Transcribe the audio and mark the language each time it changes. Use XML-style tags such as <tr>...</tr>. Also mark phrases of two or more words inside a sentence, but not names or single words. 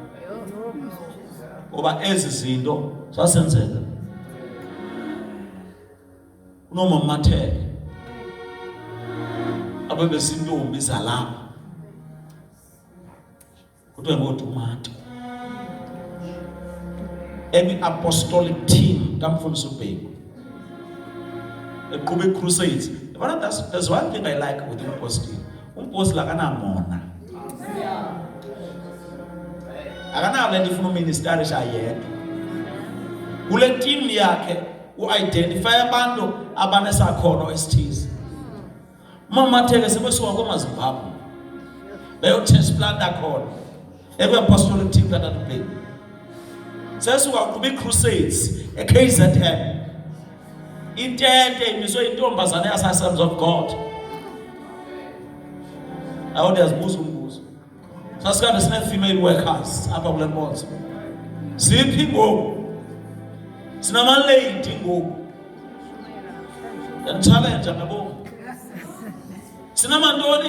<zu>Ngoba ezi zinto zasenzeka. Unomamathele. Abebesintombi zalapha. Kuthiwa ngoTomato.</zu> <en>Any apostolic team</en> <zu>kamfundisi uBheki eqhube Crusades.</zu> <en>There's one thing I like with Umposti.</en> <zu>Umposti akanamona. Akanayo lento ifuna uministerish ayedwa. Kule team yakhe u-identify abantu abanesakhono esithize. Mamatheke sebesuka kwamaZimbabwe beyotransplant khona ekwe-</zu> <en>apostolic team</en> <zu>Tata uBheki. Sesuka kubi Crusades eKZN. Intente imiswe intombazana yasaSons of God. Awuyazibuza umbuzo. Sasikade sine</zu> <en>female workers</en> <zu>apha kule nkonzo. Siphi ngoku? Sinama lady ngoku. Challenge ngabo. Sinamantoni?</zu>